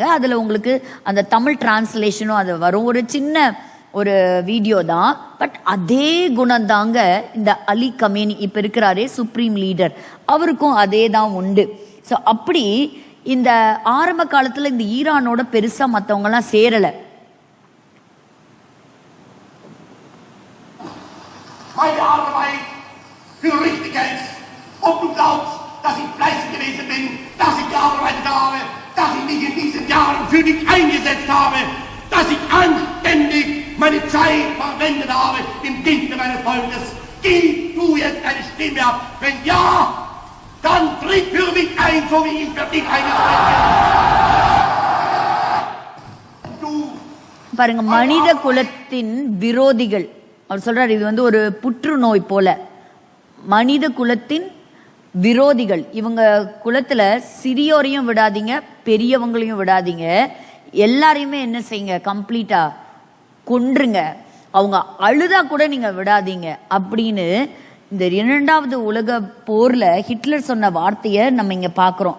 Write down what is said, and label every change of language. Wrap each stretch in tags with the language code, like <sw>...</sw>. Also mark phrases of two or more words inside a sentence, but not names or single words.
<ta>அதுல உங்களுக்கு அந்த தமிழ் டிரான்ஸ்லேஷனும் அது வரும். ஒரு சின்ன ஒரு வீடியோ தான், பட் அதே குணம் தாங்க இந்த அலி கமேனி இப்ப இருக்கிறாரே</ta> <en>supreme leader,</en> <ta>அவருக்கும் அதே தான் உண்டு. ஸோ அப்படி இந்த ஆரம்ப காலத்துல இந்த ஈரானோட பெருசா மற்றவங்க எல்லாம் சேரல.</ta> <de>dass ich anständig meine Zeit verwendet habe im Dienste meines Volkes. Gib du jetzt eine Stimme ab. Wenn ja, dann tritt für mich ein, so wie ich für dich eingetreten bin.</de> <ta>பாருங்க, மனித குலத்தின் விரோதிகள். அவர் சொல்றாரு, இது ஒரு புற்றுநோய் போல. மனித குலத்தின் விரோதிகள், இவங்க குலத்துல சிறியோரையும் விடாதீங்க, பெரியவங்களையும் விடாதீங்க, எல்லாரையுமே என்ன செய்யுங்க, கம்ப்ளீட்டா கொன்றுங்க, அவங்க அழுதா கூட நீங்க விடாதீங்க அப்படின்னு இந்த 2வது உலக போர்ல ஹிட்லர் சொன்ன வார்த்தையை நம்ம இங்க பாக்குறோம்.</ta>